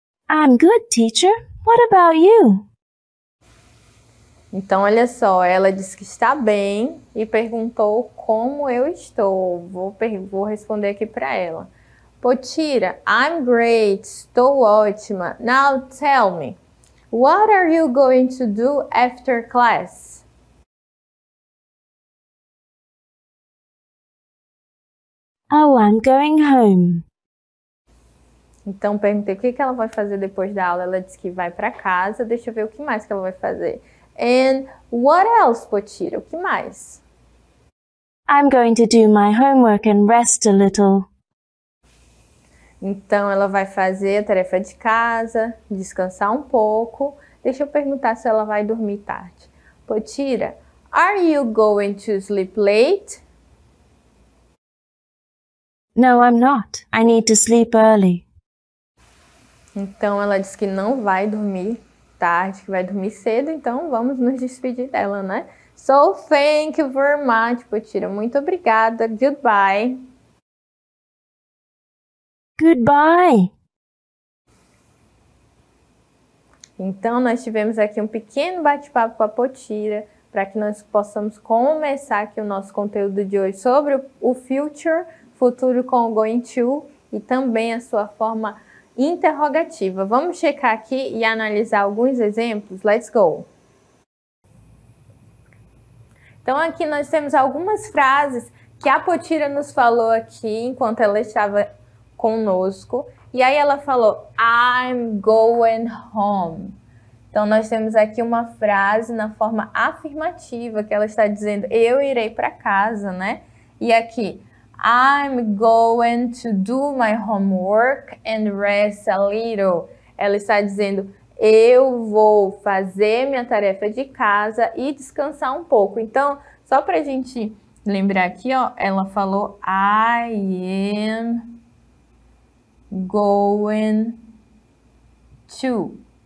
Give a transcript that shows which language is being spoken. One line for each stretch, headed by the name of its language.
English: I'm good, teacher. What about you?
Portuguese: Então, olha só, ela disse que está bem e perguntou como eu estou. Vou responder aqui para ela. Potira,
English: I'm great,
Portuguese: estou ótima.
English: Now tell me, what are you going to do after class? Oh, I'm going home.
Portuguese: Então, perguntei o que ela vai fazer depois da aula. Ela disse que vai para casa. Deixa eu ver o que mais que ela vai fazer.
English: And what else, Potira?
Portuguese: O que mais?
English: I'm going to do my homework and rest a little.
Portuguese: Então, ela vai fazer a tarefa de casa, descansar um pouco. Deixa eu perguntar se ela vai dormir tarde.
English: Potira, are you going to sleep late? No, I'm not. I need to sleep early.
Portuguese: Então, ela disse que não vai dormir tarde, que vai dormir cedo. Então, vamos nos despedir dela, né?
English: So, thank you very much, Potira.
Portuguese: Muito obrigada.
English: Goodbye. Goodbye.
Portuguese: Então, nós tivemos aqui um pequeno bate-papo com a Potira para que nós possamos começar aqui o nosso conteúdo de hoje sobre o future, futuro com o going to e também a sua forma interrogativa. Vamos checar aqui e analisar alguns exemplos?
English: Let's go!
Portuguese: Então, aqui nós temos algumas frases que a Potira nos falou aqui enquanto ela estava conosco. E aí ela falou,
English: I'm going home.
Portuguese: Então, nós temos aqui uma frase na forma afirmativa, que ela está dizendo, eu irei para casa, né? E aqui,
English: I'm going to do my homework and rest a little.
Portuguese: Ela está dizendo, eu vou fazer minha tarefa de casa e descansar um pouco. Então, só para a gente lembrar aqui, ó, ela falou,
English: I am going to.